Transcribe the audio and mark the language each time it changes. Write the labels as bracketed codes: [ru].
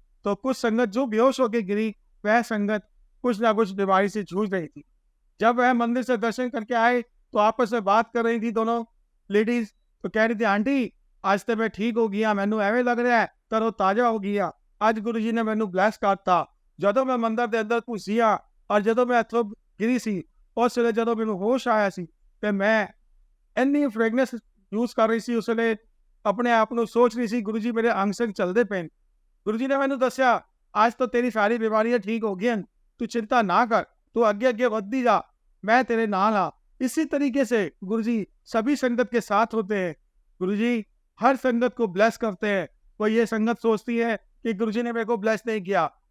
[hi] तो कुछ संगत जो बेहोश होकर गिरी, वह संगत कुछ ना कुछ बीमारी से जूझ रही थी। जब वह मंदिर से दर्शन करके आए तो आपस में बात कर रही थी दोनों लेडीज। तो कह रही थी, आंटी आज तो मैं ठीक हो गया, मैनू एवं लग रहा है तरो ताजा हो गया। [pa] ਅੱਜ ਗੁਰੂ ਜੀ ਨੇ ਮੈਨੂੰ ਬਲੈਸ ਕਰਤਾ। ਜਦੋਂ ਮੈਂ ਮੰਦਰ ਦੇ ਅੰਦਰ ਘੁਸਿਆ ਔਰ ਜਦੋਂ ਮੈਂ ਇੱਥੋਂ ਗਿਰੀ ਸੀ, ਉਸ ਵੇਲੇ ਜਦੋਂ ਮੈਨੂੰ ਹੋਸ਼ ਆਇਆ ਸੀ ਤੇ ਮੈਂ ਇੰਨੀ ਫ੍ਰੈਗਨੈਂਸ ਯੂਜ਼ ਕਰ ਰਹੀ ਸੀ, ਉਸ ਵੇਲੇ ਆਪਣੇ ਆਪ ਨੂੰ ਸੋਚ ਰਹੀ ਸੀ ਗੁਰੂ ਜੀ ਮੇਰੇ ਅੰਗ ਸੰਗ ਚੱਲਦੇ ਪਏ। ਗੁਰੂ ਜੀ ਨੇ ਮੈਨੂੰ ਦੱਸਿਆ, ਅੱਜ [hi] तो तेरी सारी बीमारियां ठीक हो गई, तू चिंता ना कर, तू आगे आगे बढ़ती जा, मैं तेरे नाल हाँ। इसी तरीके से गुरु जी सभी संगत के साथ होते हैं। गुरु जी हर संगत को ब्लेस करते हैं। कोई ये संगत सोचती है कि गुरु जी ने मेरे को ब्लेस नहीं किया।